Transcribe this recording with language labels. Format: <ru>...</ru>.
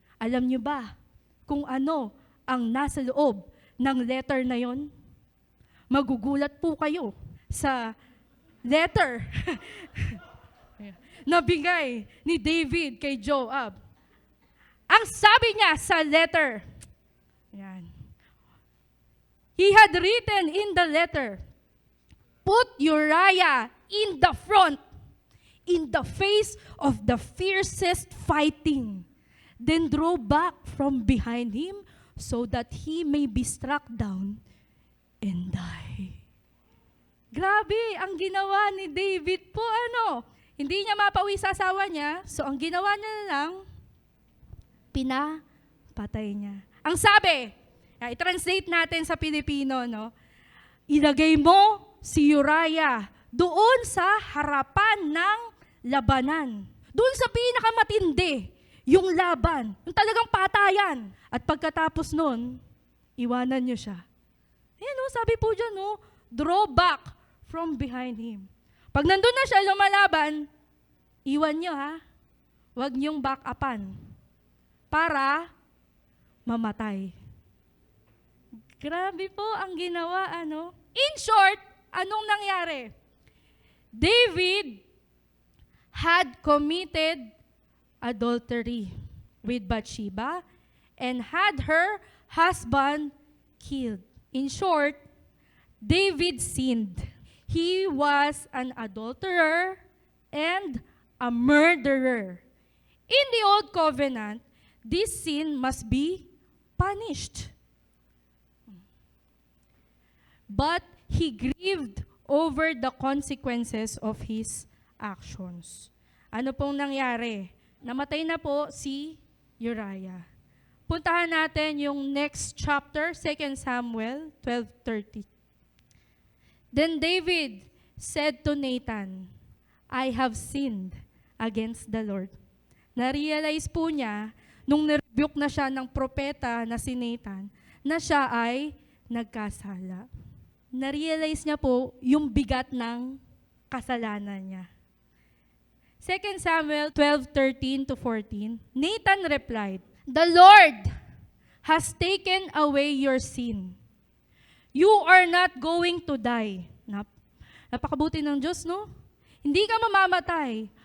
<tl>Alam niyo ba kung ano ang nasa loob ng letter na yon? Magugulat po kayo sa letter na bigay ni David kay Joab. Ang sabi niya sa letter, yan.</tl> <en>He had written in the letter, "Put Uriah in the front, in the face of the fiercest fighting. Then draw back from behind him so that he may be struck down and die."</en> <tl>Grabe, ang ginawa ni David po, hindi niya mapawi sa asawa niya, so ang ginawa niya na lang, pinapatay niya. Ang sabi, i-translate natin sa Pilipino, ilagay mo si Uriah doon sa harapan ng labanan. Doon sa pinakamatindi, yung laban, yung talagang patayan. At pagkatapos nun, iwanan niyo siya. Ayan, sabi po dyan,</tl> <en>draw back from behind him.</en> <tl>Pag nandun na siya lumalaban, iwan niyo Huwag niyong back upan para mamatay. Grabe po ang ginawa, In short, anong nangyari?</tl> <en>David had committed adultery with Bathsheba and had her husband killed. In short, David sinned. He was an adulterer and a murderer. In the Old Covenant, this sin must be punished. But he grieved over the consequences of his actions.</en> <tl>Ano pong nangyari? Namatay na po si Uriah. Puntahan natin yung next chapter, 2 Samuel 12:30.</tl> <en>Then David said to Nathan, "I have sinned against the Lord."</en> <tl>Na-realize po niya, nung nirebuke na siya ng propeta na si Nathan, na siya ay nagkasala. Na-realize niya po yung bigat ng kasalanan niya.</tl> <en>2 Samuel 12:13-14, Nathan replied, "The Lord has taken away your sin. You are not going to die."</en> <tl>Napakabuti ng Diyos, Hindi ka mamamatay.</tl>